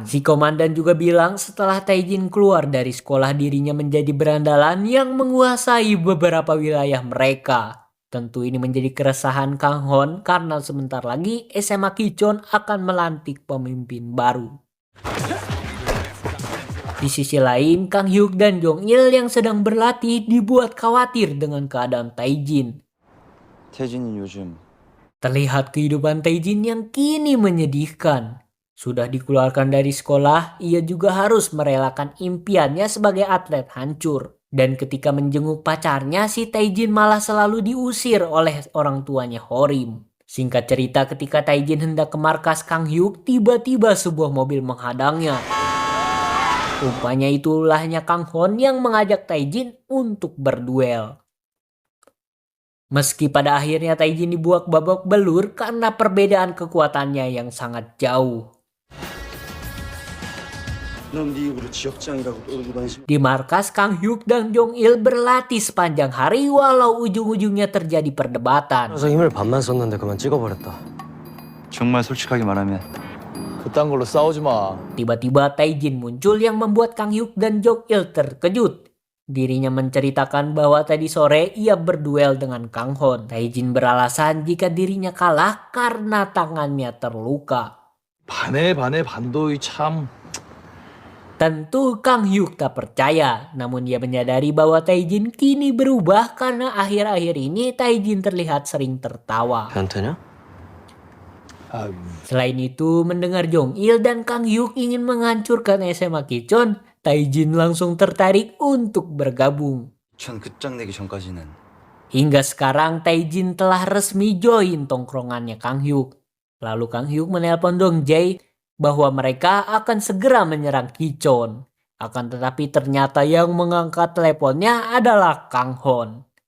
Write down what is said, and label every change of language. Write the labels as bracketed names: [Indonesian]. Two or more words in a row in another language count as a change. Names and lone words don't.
[Indonesian] Si komandan juga bilang setelah Taejin keluar dari sekolah dirinya menjadi berandalan yang menguasai beberapa wilayah mereka. Tentu ini menjadi keresahan Kang Hon karena sebentar lagi SMA Kichon akan melantik pemimpin baru. Di sisi lain, Kang Hyuk dan Jong Il yang sedang berlatih dibuat khawatir dengan keadaan Taejin. [Korean] 태진이 요즘 [Indonesian] Terlihat kehidupan Taejin yang kini menyedihkan. Sudah dikeluarkan dari sekolah, ia juga harus merelakan impiannya sebagai atlet hancur. Dan ketika menjenguk pacarnya, si Taejin malah selalu diusir oleh orang tuanya Horim. Singkat cerita, ketika Taejin hendak ke markas Kang Hyuk, tiba-tiba sebuah mobil menghadangnya. Rupanya itu ulahnya Kang Hon yang mengajak Taejin untuk berduel. Meski pada akhirnya Taejin dibuat babak belur karena perbedaan kekuatannya yang sangat jauh. [Korean] 넌 네 입으로 지역장이라고 떠들고 다니지. [Indonesian] Di markas, Kang Hyuk dan Jong Il berlatih sepanjang hari walau ujung-ujungnya terjadi perdebatan. [Korean] 그래서 힘을 반만 썼는데 그만 찍어버렸다. 정말 솔직하게 말하면 그딴 걸로 싸우지 마. [Indonesian] Tiba-tiba Taejin muncul yang membuat Kang Hyuk dan Jong Il terkejut. Dirinya menceritakan bahwa tadi sore ia berduel dengan Kang Hon. Taejin beralasan jika dirinya kalah karena tangannya terluka. [Korean] 반에 반도이 참. [Indonesian] Tentu Kang Hyuk tak percaya, namun ia menyadari bahwa Taejin kini berubah karena akhir-akhir ini Taejin terlihat sering tertawa. [Korean] 변태냐? [Indonesian] Selain itu, mendengar Jong Il dan Kang Hyuk ingin menghancurkan SMA Kichon, Taejin langsung tertarik untuk bergabung. [Korean] 전 끝장내기 전까지는 [Indonesian] Hingga sekarang Taejin telah resmi join tongkrongannya Kang Hyuk. Lalu Kang Hyuk menelpon Dong Jae bahwa mereka akan segera menyerang Kichon. Akan tetapi ternyata yang mengangkat teleponnya adalah Kang Hon.